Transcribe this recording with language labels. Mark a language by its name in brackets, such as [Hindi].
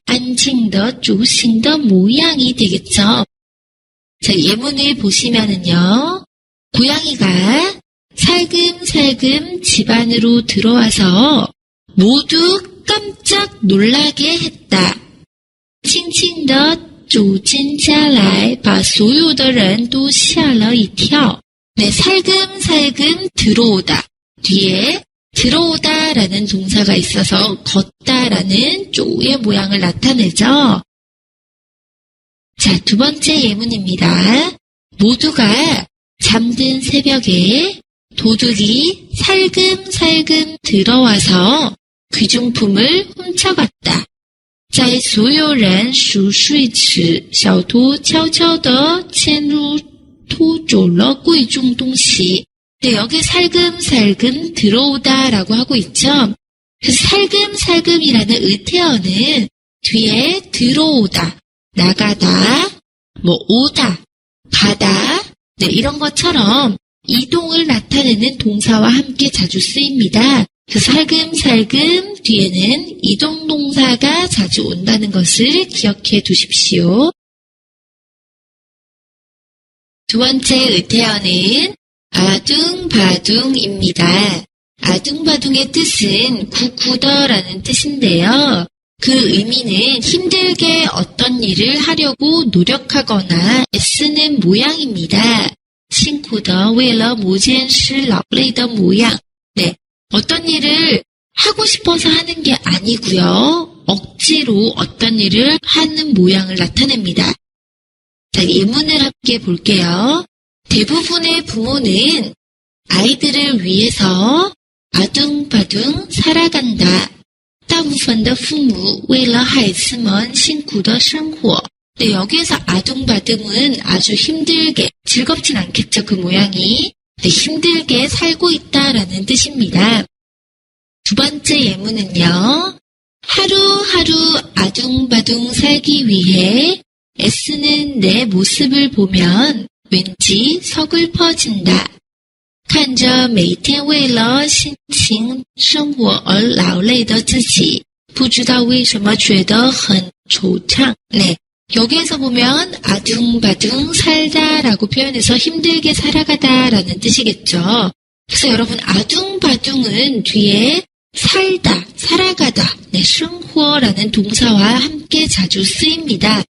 [Korean] 안칭더, 조싱더 모양이 되겠죠. 자, 예문을 보시면은요, 고양이가 살금살금 집 안으로 들어와서 모두 깜짝 놀라게 했다. [Chinese] 轻轻地走进家来把所有的人都吓了一跳. [Korean] 네, 살금살금 들어오다. 뒤에 들어오다라는 동사가 있어서 걷다라는 쪼의 모양을 나타내죠. 자, 두 번째 예문입니다. 모두가 잠든 새벽에 도둑이 살금살금 들어와서 귀중품을 훔쳐갔다. [Chinese] 在所有人熟睡时，小偷悄悄地潜入偷走了贵重东西. [Korean] 네, 여기 살금살금 들어오다라고 하고 있죠. 그래서 살금살금이라는 의태어는 뒤에 들어오다, 나가다, 뭐 오다, 가다, 네, 이런 것처럼 이동을 나타내는 동사와 함께 자주 쓰입니다. 그 살금살금 뒤에는 이동 동사가 자주 온다는 것을 기억해 두십시오. 두 번째 의태어는 아둥바둥입니다. 아둥바둥의 뜻은 구구더라는 뜻인데요. 그 의미는 힘들게 어떤 일을 하려고 노력하거나 애쓰는 모양입니다. [Chinese] 辛苦地为了某件事劳累的模样. [Korean] 네, 어떤 일을 하고 싶어서 하는 게 아니고요. 억지로 어떤 일을 하는 모양을 나타냅니다. 자, 예문을 함께 볼게요. 대부분의 부모는 아이들을 위해서 아둥바둥 살아간다. [Chinese] 大部分的父母为了孩子们辛苦的生活. [Korean] 네, 여기에서 아둥바둥은 아주 힘들게, 즐겁진 않겠죠, 그 모양이. 네, 힘들게 살고 있다라는 뜻입니다. 두 번째 예문은요. 하루하루 아둥바둥 살기 위해 애쓰는 내 모습을 보면 왠지 서글퍼진다. [Chinese] 看着每天为了心情生活而劳累的自己，不知道为什么觉得很惆怅. 네, [Korean] 여기에서 보면 아둥바둥 살다라고 표현해서 힘들게 살아가다라는 뜻이겠죠. 그래서 여러분 아둥바둥은 뒤에 살다, 살아가다,生活라는 동사와 함께 자주 쓰입니다.